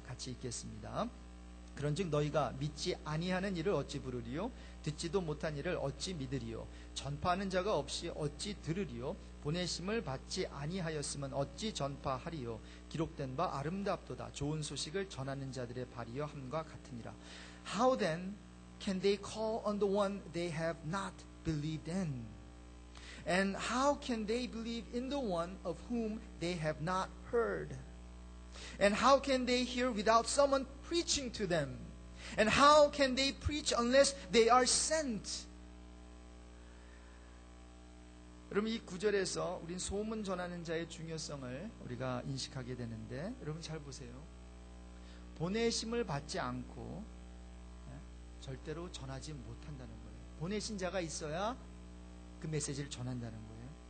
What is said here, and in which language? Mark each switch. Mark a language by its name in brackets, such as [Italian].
[Korean] 같이 읽겠습니다. 그런즉 너희가 믿지 아니하는 일을 어찌 부르리요? 듣지도 못한 일을 어찌 믿으리요? 전파하는 자가 없이 어찌 들으리요? 보내심을 받지 아니하였으면 어찌 전파하리요? 기록된 바 아름답도다. 좋은 소식을 전하는 자들의 발이여 함과 같으니라. [English] How then can they call on the one they have not believed in? And how can they believe in the one of whom they have not heard? And how can they hear without someone preaching to them? And how can they preach unless they are sent? [Korean] 여러분 이 구절에서 우린 소문 전하는 자의 중요성을 우리가 인식하게 되는데 여러분 잘 보세요. 보내심을 받지 않고 절대로 전하지 못한다는 거예요. 보내신 자가 있어야 그 메시지를 전한다는 거예요.